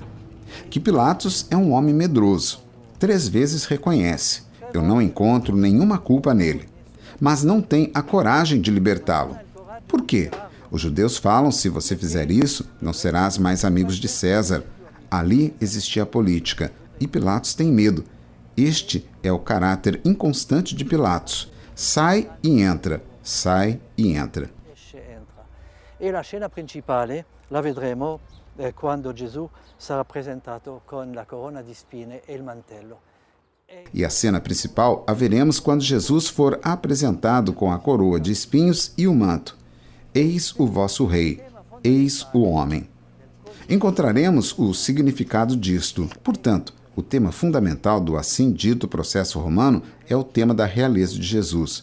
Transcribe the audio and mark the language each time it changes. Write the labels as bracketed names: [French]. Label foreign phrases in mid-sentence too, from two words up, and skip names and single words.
[Portuguese] Que Pilatos é um homem medroso. 3 vezes reconhece: eu não encontro nenhuma culpa nele. Mas não tem a coragem de libertá-lo. Por quê? Os judeus falam: se você fizer isso, não serás mais amigos de César. Ali existia a política, e Pilatos tem medo. Este é o caráter inconstante de Pilatos. Sai e entra, sai e entra. [Italian] E la scena principale la vedremo quando Gesù sarà presentato con la corona di spine e il mantello. [Portuguese] E a cena principal a veremos quando Jesus for apresentado com a coroa de espinhos e o manto. Eis o vosso rei, eis o homem. Encontraremos o significado disto. Portanto, o tema fundamental do assim dito processo romano é o tema da realeza de Jesus.